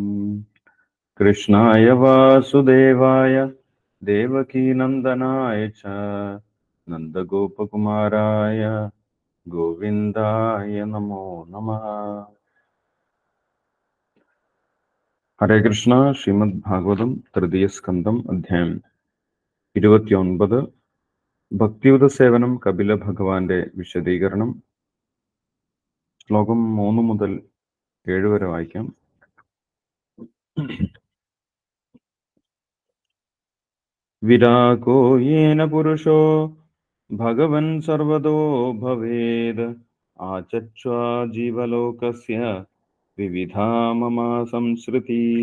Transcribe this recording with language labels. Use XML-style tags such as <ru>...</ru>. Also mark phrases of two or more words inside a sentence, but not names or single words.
<sa>कृष्णाय वासुदेवाय देवकीनन्दनाय च नन्दगोपकुमाराय गोविन्दाय नमो नमः। हरे कृष्ण। श्रीमद्भागवतम तृतीय स्कंदम अध्याയം</sa> <ml>29 ഭക്തിയുത സേവനം കപില ഭഗവാന്റെ വിശദീകരണം. ശ്ലോകം 3 മുതൽ 7 വരെ വായിക്കാം.</ml> <sa>വിരാഗോ യേന പുരുഷോ ഭഗവൻ സർവതോ ഭവേദ് ആചച്ഛ്വാ ജീവലോകസ്യ വിവിധാ മമ സംസൃതി.</sa>